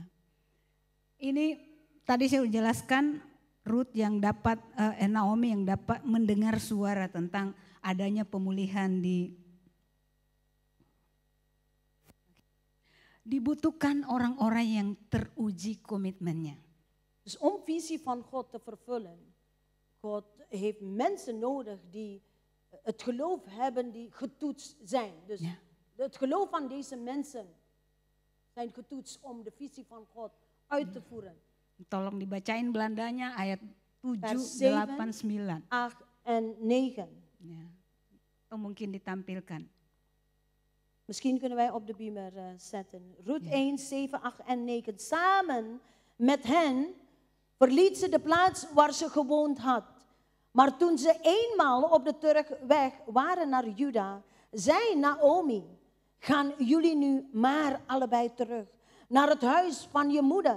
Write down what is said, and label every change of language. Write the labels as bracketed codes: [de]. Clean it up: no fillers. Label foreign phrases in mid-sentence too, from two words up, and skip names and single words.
[id] Ini tadi saya sudah jelaskan Ruth yang dapat, Naomi yang dapat mendengar suara tentang adanya pemulihan dibutuhkan orang-orang yang teruji komitmennya. [nl] Dus om visie van God te vervullen, God heeft mensen nodig die het geloof hebben, die getoetst zijn. Dus Ja. het geloof van deze mensen zijn getoetst om de visie van God uit te voeren. [id] Tolong dibacain Belandanya ayat 7, [nl] Vers 8, 7, 9. 8 en 9. [id] Ya. Atau mungkin ditampilkan. [nl] Misschien kunnen wij op de beamer zetten. Ruth Ja. 1, 7, 8 en 9. Samen met hen verliet ze de plaats waar ze gewoond had. Maar toen ze eenmaal op de terugweg waren naar Juda, zei Naomi, gaan jullie nu maar allebei terug naar het huis van je moeder.